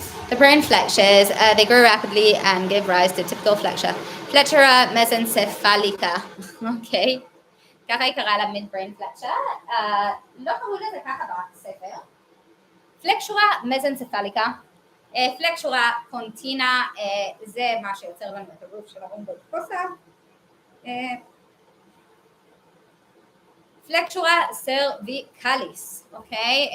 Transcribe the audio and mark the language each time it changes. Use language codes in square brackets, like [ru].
[en] The brain flexures, they grow rapidly and give rise to typical flexure. [la] Flexura mesencephalica, אוקיי. [he] ככה היא קראה לה mid-brain flexure. לא קראו לזה ככה בספר. Flexura mesencephalica. Flexura continua, זה מה שיוצר לנו את הרוב של הרומבויד פוסה. [la] Flexura cervicalis, אוקיי?